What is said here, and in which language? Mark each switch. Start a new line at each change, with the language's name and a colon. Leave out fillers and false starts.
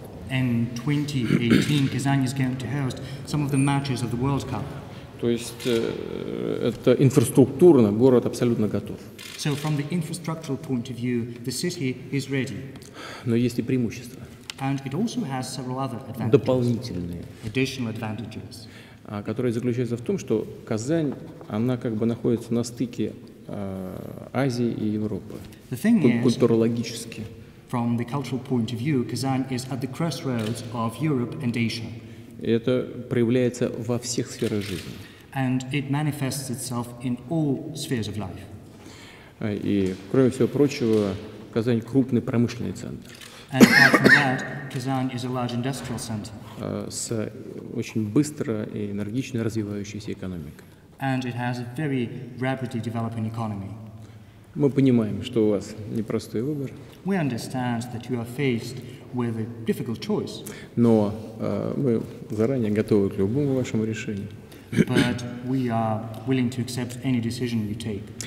English: In 2018, Kazan is going to host some of the matches of the World Cup.
Russian: То есть это инфраструктурно город абсолютно готов.
English: So from the infrastructural point of view, the city is ready.
Russian: Но есть и преимущества.
English: And it also has several other advantages.
Russian: Дополнительные.
English: Additional advantages.
Russian: Которые заключаются в том, что Казань, она как бы находится на стыке Азии и Европы. Культурологически.
English: From the cultural point of view, Kazan is at the crossroads of Europe and Asia.
Russian: И это проявляется во всех сферах жизни.
English: And it manifests itself in all spheres of life.
Russian: И, кроме всего прочего, Казань крупный промышленный центр.
English: And apart from that, Kazan is a large industrial center.
Russian: С очень быстро и энергично развивающейся экономикой.
English: And it has a very rapidly developing economy.
Russian: Мы понимаем, что у вас непростой выбор.
English: We understand that you are faced with a difficult choice.
Russian: Но мы заранее готовы к любому вашему решению.
English: But we are willing to accept any decision you take.